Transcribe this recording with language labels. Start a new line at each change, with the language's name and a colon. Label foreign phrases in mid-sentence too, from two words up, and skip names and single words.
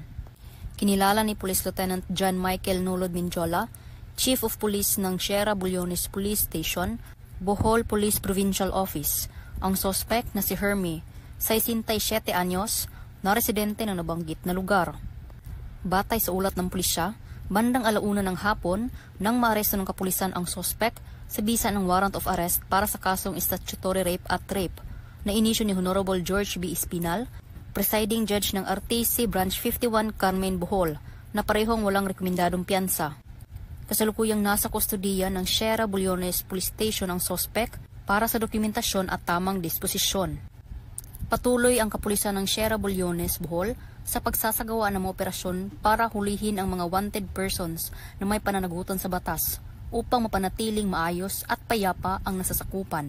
Filipino: Kinilala ni Police Lieutenant John Michael Nulod Minjola, Chief of Police ng Sierra, Bulyones Police Station, Bohol Police Provincial Office, ang sospek na si Hermie, 67 anyos, na residente ng nabanggit na lugar. Batay sa ulat ng pulisya, bandang 1:00 ng hapon nang maaresto ng kapulisan ang sospek sa bisa ng
English: warrant of arrest
Filipino: para sa kasong
English: statutory rape
Filipino: at rape na inisyu ni Honorable George B. Espinal, Presiding Judge ng RTC Branch 51 Carmen, Bohol, na parehong walang rekomendadong piyansa. Kasalukuyang nasa kustodiya ng Sierra, Bulyones Police Station ang sospek para sa dokumentasyon at tamang disposisyon. Patuloy ang kapulisan ng Sierra, Bulyones, Bohol sa pagsasagawa ng mga operasyon para hulihin ang mga
English: wanted persons
Filipino: na may pananagutan sa batas upang mapanatiling maayos at payapa ang nasasakupan.